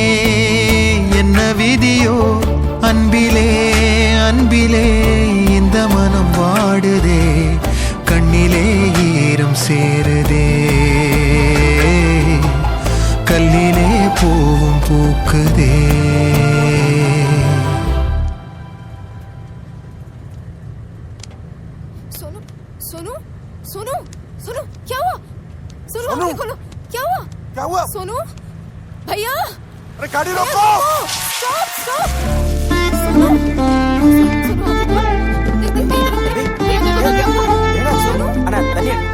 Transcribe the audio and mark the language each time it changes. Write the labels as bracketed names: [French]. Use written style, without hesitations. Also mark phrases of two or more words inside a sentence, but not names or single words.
[Tamil] என்ன விதியோ அன்பிலே அன்பிலே இந்த மனம் வாடுதே. கண்ணிலே ஈரம் சேருதே, கல்லிலே பூவும் பூக்குதே. [Hindi] सोनू सोनू सोनू सोनू क्या हुआ? सोनू आगे खोलो, क्या हुआ? क्या हुआ? सोनू भैया, अरे गाड़ी रोको! [English] stop stop! [Hindi] सोनू सोनू देख देख देख भैया देखो क्या हुआ? सोनू [Tamil] அண்ணா தண்ணி